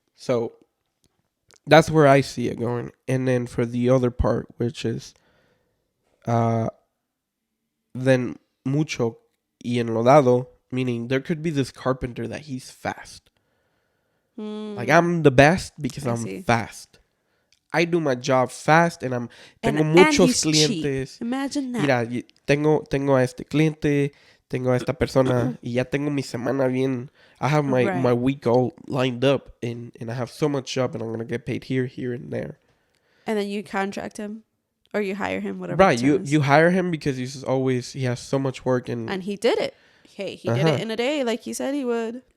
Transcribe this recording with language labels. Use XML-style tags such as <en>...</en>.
<en>So that's where I see it going. And then for the other part, which is then Mucho Y Enlodado, meaning there could be this carpenter that he's fast. Like, I'm the best because I'm fast. I do my job fast, and</en> <es>tengo muchos clientes.</es> <en>Cheap. Imagine that.</en> <es>Mira, tengo a este cliente, tengo a esta persona, y ya tengo mi semana bien.</es> <en>I have my week all lined up, and I have so much job, and I'm going to get paid here, and there. And then you contract him, or you hire him, whatever. Right, you hire him because he has so much work. And he did it. Hey, he did it in a day like he said he would.</en>